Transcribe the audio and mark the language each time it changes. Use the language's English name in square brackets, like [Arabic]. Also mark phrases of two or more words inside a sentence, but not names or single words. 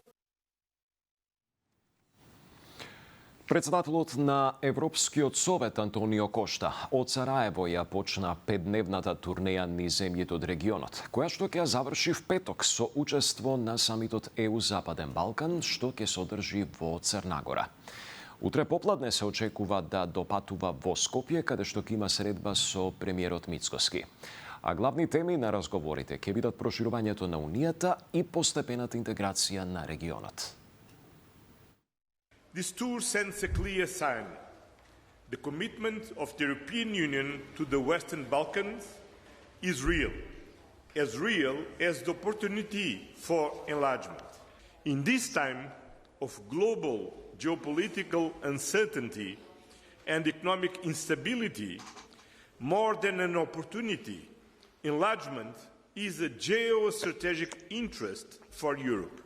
[Macedonian] Председателот на Европскиот совет Антонио Кошта од Сараево ја почна 5-дневната турнеја низ земјите од регионот, која што ќе ја заврши в петок со учество на самитот ЕУ Западен Балкан, што ќе се одржи во Црна Гора. Утре попладне се очекува да допатува во Скопје, каде што ќе има средба со премиерот Мицкоски. А главни теми на разговорите ќе бидат проширувањето на Унијата и постепената интеграција на регионот. [English] This tour sends a clear sign. The commitment of the European Union to the Western Balkans is real as the opportunity for enlargement. In this time of global geopolitical uncertainty and economic instability, more than an opportunity, enlargement is a geostrategic interest for Europe.